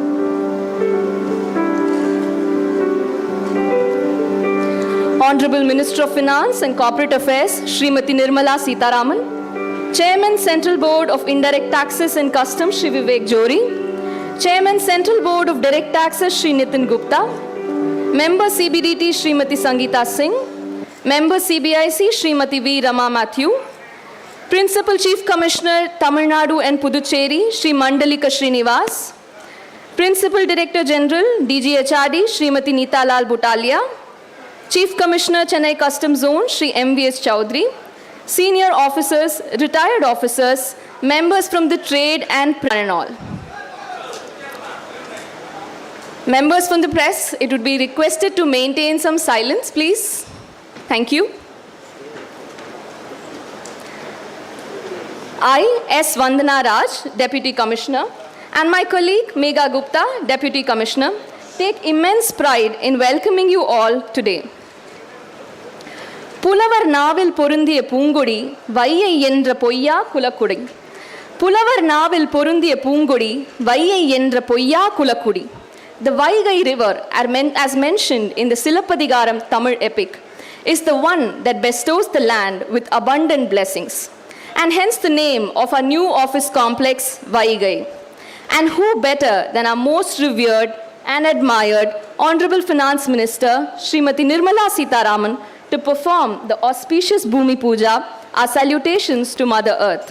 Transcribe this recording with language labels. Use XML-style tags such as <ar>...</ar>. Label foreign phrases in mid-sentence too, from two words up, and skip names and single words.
<en>Honorable Minister of Finance and Corporate Affairs, Srimati Nirmala Sitharaman, Chairman Central Board of Indirect Taxes and Customs, Shri Vivek Johri, Chairman Central Board of Direct Taxes, Shri Nitin Gupta, Member CBDT, Srimati Sangeeta Singh, Member CBIC, Srimati V. Rama Mathew, Principal Chief Commissioner, Tamil Nadu and Puducherry, Shri Mandalika Srinivas, Principal Director General, DGHRD, Srimati Neeta Lal Butalia, Chief Commissioner, Chennai Customs Zone, Shri MVS Chowdhury, senior officers, retired officers, members from the trade and all. Members from the press, it would be requested to maintain some silence, please. Thank you. I, S. Vandana Raj, Deputy Commissioner, and my colleague Megha Gupta, Deputy Commissioner, take immense pride in welcoming you all today.</en> <ta>புலவர் நாவில் பொருந்திய பூங்கொடி வையை என்ற பொய்யா குலக்குடி. புலவர் நாவில் பொருந்திய பூங்கொடி வையை என்ற பொய்யா குலக்குடி.</ta> <en>The Vaigai river, as mentioned in the Silappadigaram Tamil epic, is the one that bestows the land with abundant blessings, and hence the name of our new office complex, Vaigai. And who better than our most revered and admired Honorable Finance Minister, Srimati Nirmala Sitharaman, to perform the auspicious Bhoomi Pooja, our salutations to Mother Earth.</en>